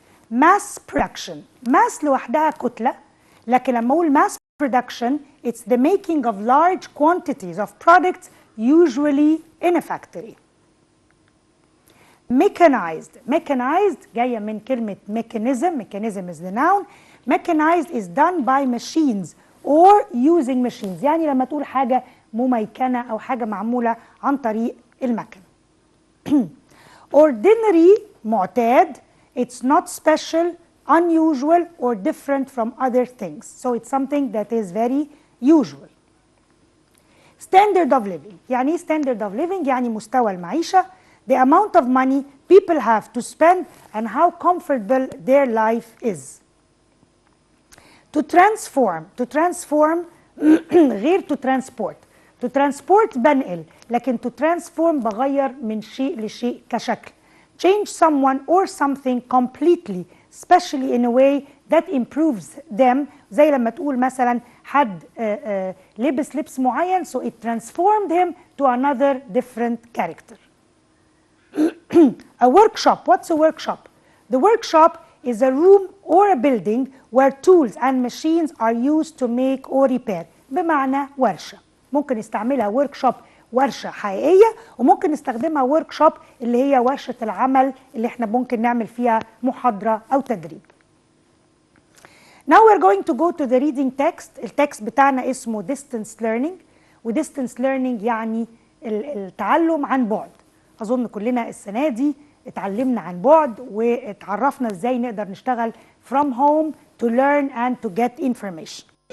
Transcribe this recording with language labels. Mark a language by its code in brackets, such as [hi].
[en] Mass production, mass [ar] لوحدها كتلة، لكن لما أقول [en] mass production, it's the making of large quantities of products, usually in a factory. Mechanized, mechanized [ar] جاية من كلمة [en] mechanism, mechanism is the noun. Mechanized is done by machines or using machines. [ar] يعني لما تقول حاجة مميكنة أو حاجة معمولة عن طريق المكن. [en] Ordinary معتاد, it's not special, unusual, or different from other things. So it's something that is very usual. Standard of living. [ar] يعني إيه [en] standard of living؟ [ar] يعني مستوى المعيشة. [en] The amount of money people have to spend and how comfortable their life is. To transform, to transform غير to transport. [ar] To transport بنقل، لكن to transform بغير من شيء لشيء كشكل. [en] Change someone or something completely, especially in a way that improves them. [ar] زي لما تقول مثلا حد لبس لبس معين, [en] so it transformed him to another different character. A workshop, what's a workshop? The workshop is a room or a building where tools and machines are used to make or repair. [ar] بمعنى ورشة. ممكن نستعملها workshop ورشة حقيقية, وممكن نستخدمها workshop اللي هي ورشة العمل اللي احنا ممكن نعمل فيها محاضرة أو تدريب. [en] Now we're going to go to the reading text. [ar] التكست بتاعنا اسمه distance learning, و distance learning يعني التعلم عن بعد. أظن كلنا السنة دي اتعلمنا عن بعد واتعرفنا ازاي نقدر نشتغل [en] from home to learn and to get information.